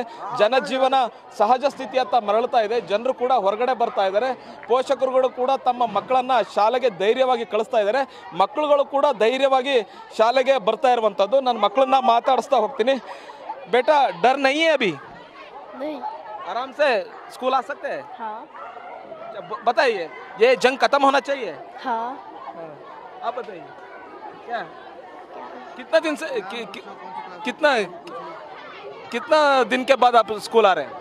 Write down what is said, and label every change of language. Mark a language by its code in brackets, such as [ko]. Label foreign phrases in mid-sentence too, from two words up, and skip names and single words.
[kn] ಜನಜೀವನ ಸಹಜ ಸ್ಥಿತಿಯತ್ತ ಮರಳುತ್ತಾ ಇದೆ. ಜನರು ಕೂಡ ಹೊರಗಡೆ ಬರ್ತಾ ಇದ್ದಾರೆ. ಪೋಷಕರುಗಳು ಕೂಡ ತಮ್ಮ ಮಕ್ಕಳನ್ನ ಶಾಲೆಗೆ ಧೈರ್ಯವಾಗಿ ಕಳಿಸ್ತಾ ಇದ್ದಾರೆ. ಮಕ್ಕಳುಗಳು ಕೂಡ ಧೈರ್ಯವಾಗಿ ಶಾಲೆಗೆ ಬರ್ತಾ ಇರುವಂತದ್ದು. ನನ್ನ ಮಕ್ಕಳನ್ನ ಮಾತಾಡಿಸ್ತಾ ಹೋಗ್ತೀನಿ. [hi] बेटा डर नहीं है अभी? नहीं. आराम से स्कूल आ सकते हैं? हाँ. बताइए, ये जंग खत्म होना चाहिए? हाँ. आप बताइए क्या कितना दिन से कितना दिन के बाद आप स्कूल आ रहे हैं?